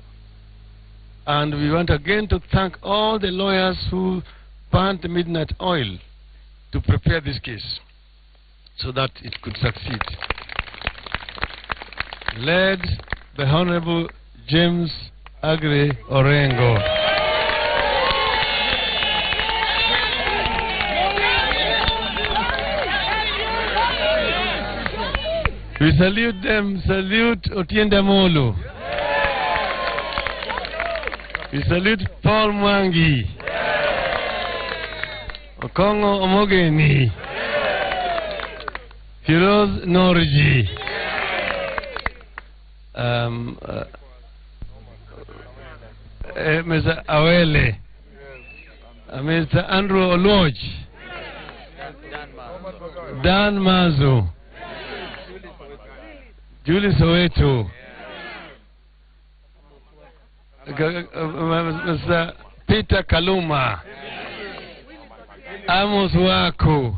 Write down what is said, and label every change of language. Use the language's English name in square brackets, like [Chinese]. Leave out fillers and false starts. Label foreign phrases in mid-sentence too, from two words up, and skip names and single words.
[English] And we want again to thank all the lawyers who burnt the midnight oil to prepare this case so that it could succeed. Led by Honorable James Agre Orengo. We salute them, salute Otienda Molo. We salute Paul Mwangi. Okongo Omogeni. Firoz Norji. Mr. Awele. Mr. Andrew Oluoch. Dan Mazu. Julie Soweto. Mr. Peter Kaluma. Amos Waku.